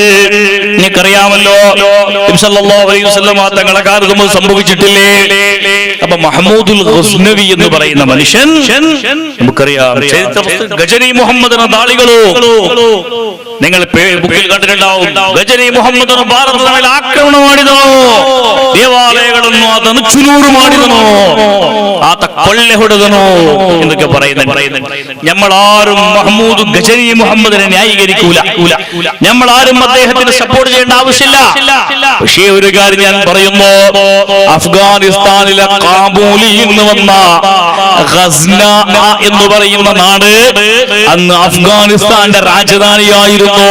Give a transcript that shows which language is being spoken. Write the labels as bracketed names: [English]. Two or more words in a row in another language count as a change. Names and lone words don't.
[Malayalam] നിങ്ങൾക്കറിയാമല്ലോ നബി [Arabic] صلى الله عليه وسلم [Malayalam] തങ്ങളെ കാലത്ത് സംഭവിച്ചിട്ടില്ലേ? അപ്പൊ മഹ്മൂദുൽ ഗസ്നവി എന്ന് പറയുന്ന മനുഷ്യൻ നമുക്കറിയാം. ഗജനി മുഹമ്മദ് എന്ന താളികളോ നിങ്ങൾ ബുക്കിൽ കണ്ടിട്ടുണ്ടാവും. ഗജനി മുഹമ്മദ് ഭാരതത്തിൽ ആക്രമണം [Kannada] ಮಾಡಿದನು, ದೇವಾಲಯಗಳನ್ನು ಆತನು ಚುರುರು ಮಾಡಿದನು, ಆತ ಕೊಳ್ಳೆ ಹೊಡೆದನು [Malayalam] എന്നൊക്കെ പറയുന്നുണ്ട്. നമ്മളാരും മഹ്മൂദ് ഗജനി മുഹമ്മദിനെ ന്യായീകരിക്കൂല. നമ്മളാരും അദ്ദേഹത്തിന് സപ്പോർട്ട് ചെയ്യേണ്ട ആവശ്യമില്ല. പക്ഷേ ഒരു കാര്യം ഞാൻ പറയുന്നു, അഫ്ഗാനിസ്ഥാനിലെ കാബൂലിൽ നിന്ന് വന്ന ഗസ്ന എന്ന് പറയുന്ന നാട് അന്ന് അഫ്ഗാനിസ്ഥാന്റെ രാജധാനിയായിരുന്നു.